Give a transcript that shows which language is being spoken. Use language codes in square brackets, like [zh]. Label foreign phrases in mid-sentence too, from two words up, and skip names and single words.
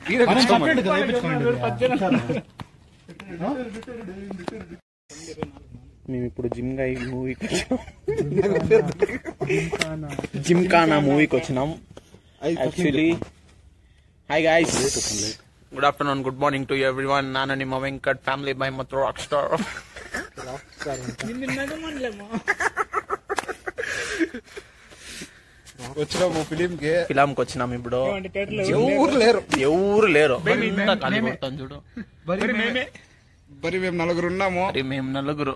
[te] మేము ఇప్పుడు జిమ్ఖానా మూవీకి వచ్చినాం. [en] actually hi guys, good afternoon, good morning to everyone. [kn] ನಾನು ನಿಮ್ಮ ವೆಂಕಟ್ ಫ್ಯಾಮಿಲಿ ಬೈ ಮತ್ತು [en] rock star. [te] వచ్చినాము ఫిలంకి వచ్చినాం. ఇప్పుడు ఎవరు లేరు. చూడు మరి మేము నలుగురు ఉన్నాము. మేము నలుగురు.